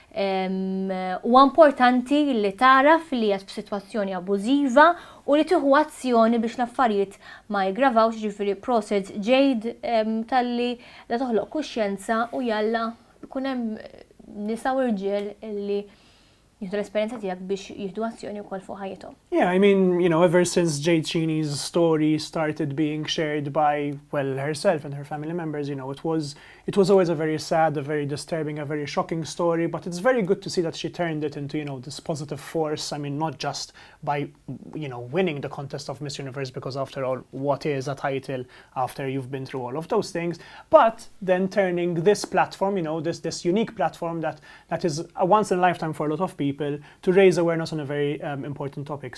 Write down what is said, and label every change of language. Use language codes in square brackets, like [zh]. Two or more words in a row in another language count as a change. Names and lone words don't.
[mt] Huwa importanti li taraf li qed f'sitwazzjoni abbużiva u li tieħu azzjoni biex l-affarijiet ma jiggravawx ġifieri proset ġejd talli la toħloq kuxjenza u jalla jkun hemm nisa u rġiel li jieħdu l-esperjenza tiegħek biex jieħdu azzjoni wkoll fuq ħajjithom. [en] Yeah, I mean, ever since Ġejċini's story started being shared by, well, herself and her family members, it was always a very sad, a very disturbing, a very shocking story, but it's very good to see that she turned it into, this positive force. I mean, not just by, winning the contest of Miss Universe, because after all, what is a title after you've been through all of those things, but then turning this platform, this unique platform that is a once in a lifetime for a lot of people, to raise awareness on a very important topic.